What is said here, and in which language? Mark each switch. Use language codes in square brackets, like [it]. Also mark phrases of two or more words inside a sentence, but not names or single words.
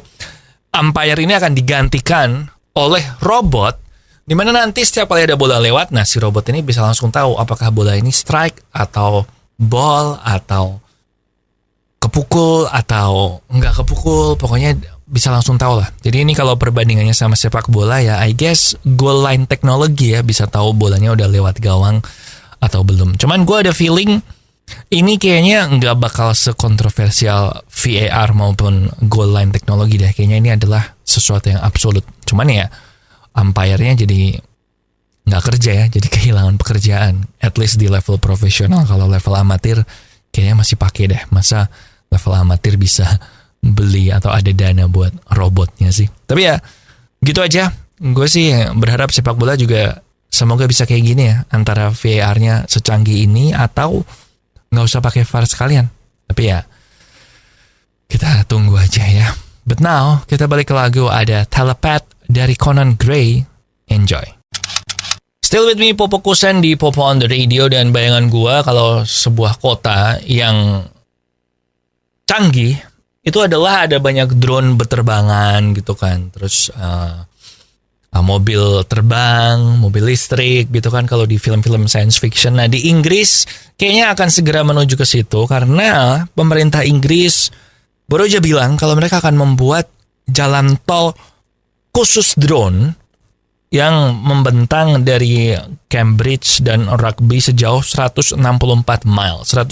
[id] Umpire ini akan digantikan oleh robot, dimana nanti setiap kali ada bola lewat, nah si robot ini bisa langsung tahu apakah bola ini strike atau ball atau kepukul atau nggak kepukul. Pokoknya bisa langsung tahu lah. Jadi ini kalau perbandingannya sama sepak bola ya, [en] I guess goal line technology [id] ya, bisa tahu bolanya udah lewat gawang atau belum. Cuman gue ada feeling ini kayaknya nggak bakal sekontroversial VAR maupun [en] goal line [id] teknologi deh. Kayaknya ini adalah sesuatu yang absolut. Cuman ya umpire-nya jadi nggak kerja ya, jadi kehilangan pekerjaan. [en] At least [id] di level profesional. Kalau level amatir kayaknya masih pakai deh. Masa level amatir bisa beli atau ada dana buat robotnya sih. Tapi ya gitu aja. Gue sih berharap sepak bola juga semoga bisa kayak gini ya, antara VAR-nya secanggih ini atau nggak usah pakai VAR sekalian. Tapi ya kita tunggu aja ya. [en] But now [id] kita balik ke lagu, ada Telepath dari Conan Gray. Enjoy. [en] Still with me, [id] Popo Kusen di Popo on the Radio. Dan bayangan gua kalau sebuah kota yang canggih itu adalah ada banyak drone berterbangan gitu kan. Terus mobil terbang, mobil listrik gitu kan kalau di film-film [en] science fiction. [id] Nah di Inggris kayaknya akan segera menuju ke situ, karena pemerintah Inggris baru aja bilang kalau mereka akan membuat jalan tol khusus drone yang membentang dari Cambridge dan Rugby sejauh 164 mile.